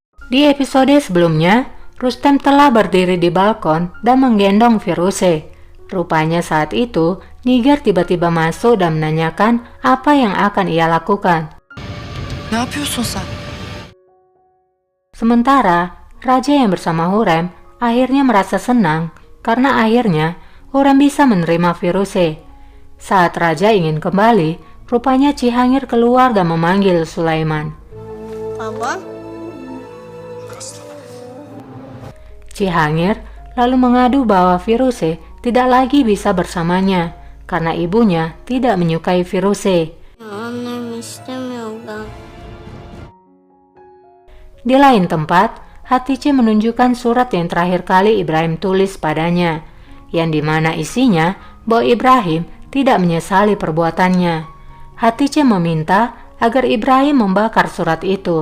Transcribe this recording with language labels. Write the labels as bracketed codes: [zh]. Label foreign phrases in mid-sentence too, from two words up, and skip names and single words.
[id] Di episode sebelumnya, Rustem telah berdiri di balkon dan menggendong Firuzeh. Rupanya saat itu, Nigar tiba-tiba masuk dan menanyakan apa yang akan ia lakukan. [tr] Ne yapıyorsun sen? [id] Sementara, Raja yang bersama Hurrem akhirnya merasa senang karena akhirnya Hurrem bisa menerima Firuzeh. Saat Raja ingin kembali, rupanya Cihangir keluar dan memanggil Sulaiman. Baba? Cihangir lalu mengadu bahwa Firuzeh tidak lagi bisa bersamanya karena ibunya tidak menyukai Firuzeh. [tr] Annem istemiyor ben. [id] Di lain tempat, Hatice menunjukkan surat yang terakhir kali Ibrahim tulis padanya, yang dimana isinya bahwa Ibrahim tidak menyesali perbuatannya. Hatice meminta agar Ibrahim membakar surat itu.